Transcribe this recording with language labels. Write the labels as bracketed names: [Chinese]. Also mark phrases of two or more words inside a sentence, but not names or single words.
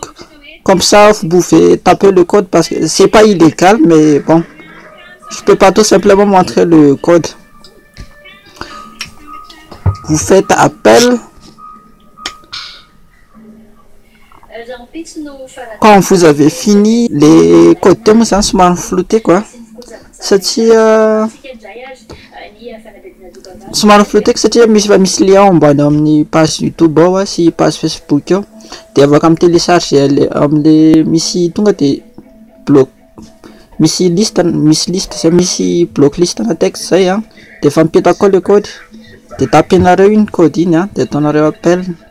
[French] Comme ça, vous pouvez taper le code parce que c'est pas illégal, mais bon, je peux pas tout simplement montrer le code. Vous faites appel. Quand vous avez fini, les codes sont floutés quoi. [Malagasy] Somary flouté satria misy lien ambany amin'ny page YouTube ao sy page Facebook ao, dia afaka télécharger amle misy tonga de bloc misy liste zay misy [French] bloc liste [Malagasy] na texte zay a, de efa mipetaka ao le code, de tapenareo iny code iny a, de ataonareo appel,